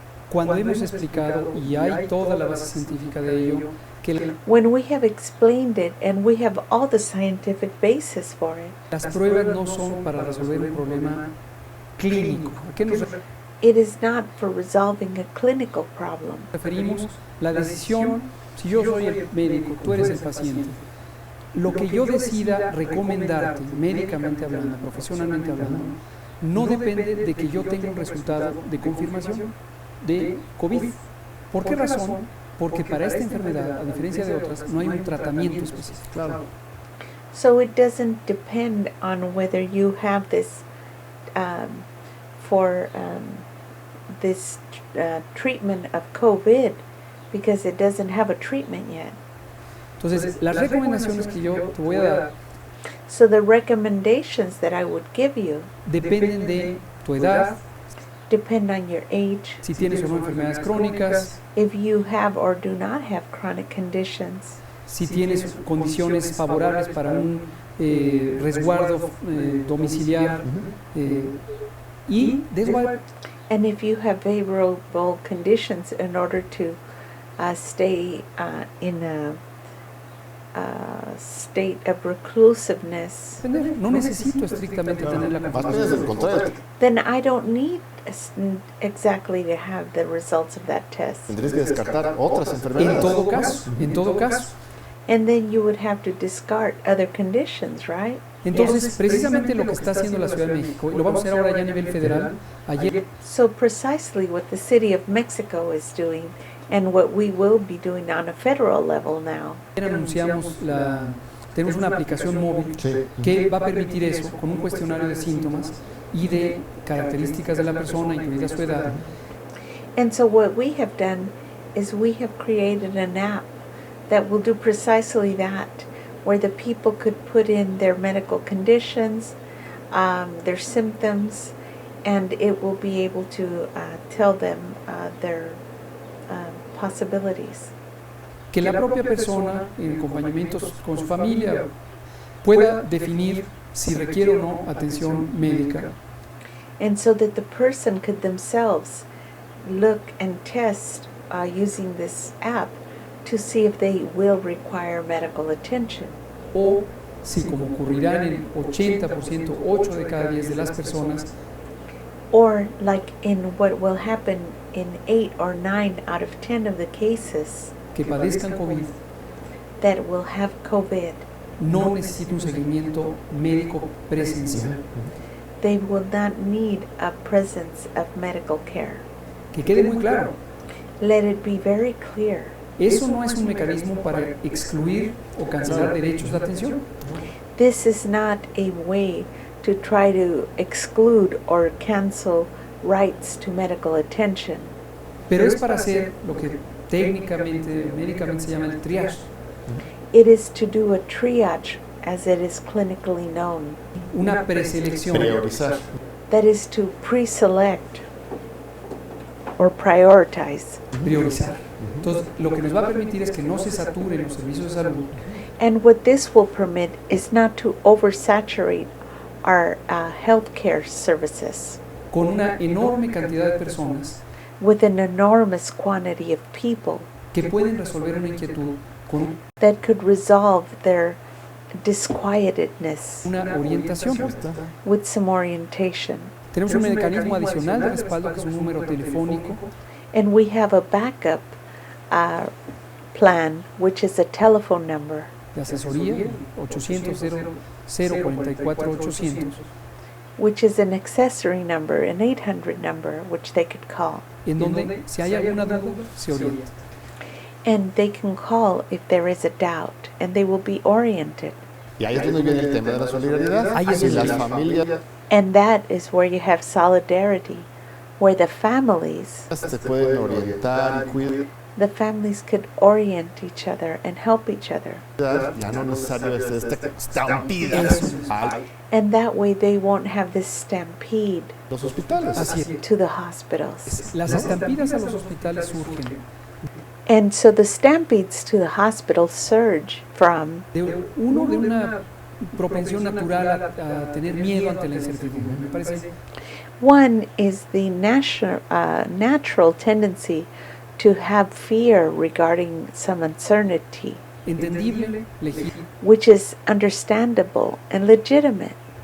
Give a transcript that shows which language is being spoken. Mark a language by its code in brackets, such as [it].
[es] cuando hemos explicado, y hay toda la base científica de ello, que [en] When we have explained it and we have all the scientific basis for it, [es] las pruebas no son para resolver un problema clínico. ¿A qué nos [en] it is not for resolving a clinical problem. [es] referimos? La decisión, si yo soy el médico, tú eres el paciente, lo que yo decida recomendarte, médicamente hablando, profesionalmente hablando, no depende de que yo tenga un resultado de confirmación de COVID. ¿Por qué razón? Porque para esta enfermedad, a diferencia de otras, no hay un tratamiento específico. Claro. [en] So it doesn't depend on whether you have this for this treatment of COVID, because it doesn't have a treatment yet. [es] Entonces, las recomendaciones que yo te voy a dar [en] So the recommendations that I would give you [es] dependen de tu edad, [en] depend on your age, [es] si tienes o no enfermedades crónicas, [en] if you have or do not have chronic conditions, [es] si tienes condiciones favorables para un resguardo domiciliar y de eso va- [en] and if you have favorable conditions in order to stay in a state of reclusiveness, [es] depender. No necesito estrictamente tener la Más bien es confirmación. el contrario. [en] then I don't need exactly to have the results of that test. [es] Tendrías que descartar otras En enfermedades. todo caso. [en] And then you would have to discard other conditions, right? [es] Entonces, precisamente lo que está haciendo la Ciudad de México, y lo vamos a hacer ahora ya a nivel federal, ayer [en] So precisely what the city of Mexico is doing and what we will be doing on a federal level now. [es] anunciamos tenemos una aplicación móvil Sí. que va a permitir eso, con un cuestionario de síntomas y de características de la persona, incluida su edad. [en] And so what we have done is we have created an app that will do precisely that, where the people could put in their medical conditions, their symptoms, and it will be able to tell them their possibilities. [es] Que la propia persona, en acompañamiento con su familia, pueda definir si requiere o no atención médica. [en] And so that the person could themselves look and test using this app to see if they will require medical attention. [es] O si, como ocurrirá en el 80%, 8 de cada 10 de las personas, [en] Or like in what will happen in 8 or 9 out of 10 of the cases [es] que padezcan COVID [en] that will have COVID, [es] no necesita un seguimiento médico presencial. [en] they will not need a presence of medical care. [es] Que quede muy claro, [en] Let it be very clear. [es] eso no es un mecanismo para excluir o cancelar derechos de atención. [en] This is not a way to try to exclude or cancel rights to medical attention. [es] Pero es para hacer lo que técnicamente, médicamente se llama el triage. [en] It is to do a triage, as it is clinically known. [es] Una preselección. Priorizar. [en] That is to pre-select or prioritize. [es] Priorizar. Entonces, lo que nos va a permitir es que no se saturen los servicios de salud [en] And what this will permit is not to oversaturate our healthcare services [es] con una enorme cantidad de personas [en] with an enormous quantity of people [es] que pueden resolver una inquietud con [en] that could resolve their disquietedness [es] una orientación. [en] with some orientation. [es] Tenemos un mecanismo adicional de respaldo que es un número telefónico [en] And we have a backup plan, which is a telephone number, [es] de asesoría 800-044-800, [en] which is an accessory number, an 800 number, which they could call. [es] en donde si hay alguna duda se orienta. [en] And they can call if there is a doubt, and they will be oriented. [es] Y ahí es donde viene el tema de la solidaridad. Ahí es Si donde las familias [en] And that is where you have solidarity, where the families [es] se pueden orientar y cuidar, [en] the families could orient each other and help each other. [es] ya no es necesario esta estampida a [en] And that way they won't have this stampede [es] los hospitales. Así es. [en] to the hospitals. [es] Las estampidas a los hospitales surgen [en] And so the stampedes to the hospitals surge from [es] de una propensión natural a tener miedo ante la incertidumbre. Me parece [en] one is the natural tendency to have fear regarding some uncertainty, [es] entendible, legítimo, [en] which is understandable and legitimate,